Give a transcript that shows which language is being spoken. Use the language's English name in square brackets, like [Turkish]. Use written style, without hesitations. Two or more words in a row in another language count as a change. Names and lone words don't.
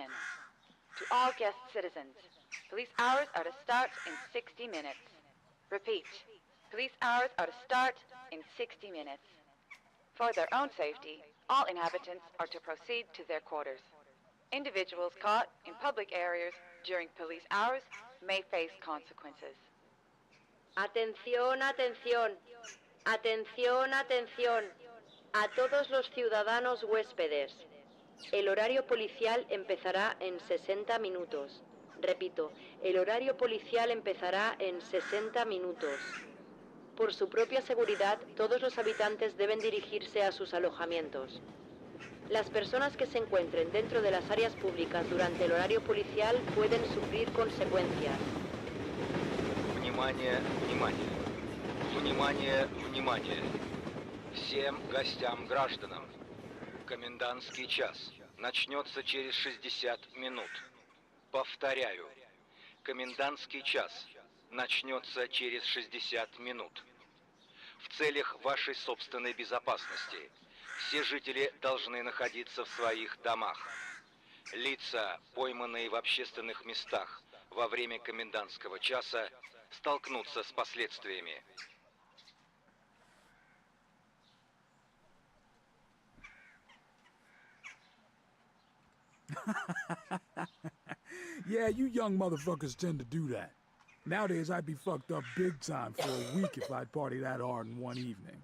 [English] To all guest citizens, police hours are to start in 60 minutes. Repeat, police hours are to start in 60 minutes. For their own safety, all inhabitants are to proceed to their quarters. Individuals caught in public areas during police hours may face consequences. [Spanish] Atención, atención. Atención, atención. A todos los ciudadanos huéspedes. El horario policial empezará en 60 minutos. Repito, el horario policial empezará en 60 minutos. Por su propia seguridad, todos los habitantes deben dirigirse a sus alojamientos. Las personas que se encuentren dentro de las áreas públicas durante el horario policial pueden sufrir consecuencias. [Russian] Внимание, внимание. Внимание, внимание. Всем гостям-гражданам. Комендантский час начнется через 60 минут. Повторяю, комендантский час начнется через 60 минут. В целях вашей собственной безопасности все жители должны находиться в своих домах. Лица, пойманные в общественных местах во время комендантского часа, столкнутся с последствиями. [English] Yeah, you young motherfuckers tend to do that. Nowadays, I'd be fucked up big time for a week if I'd party that hard in one evening.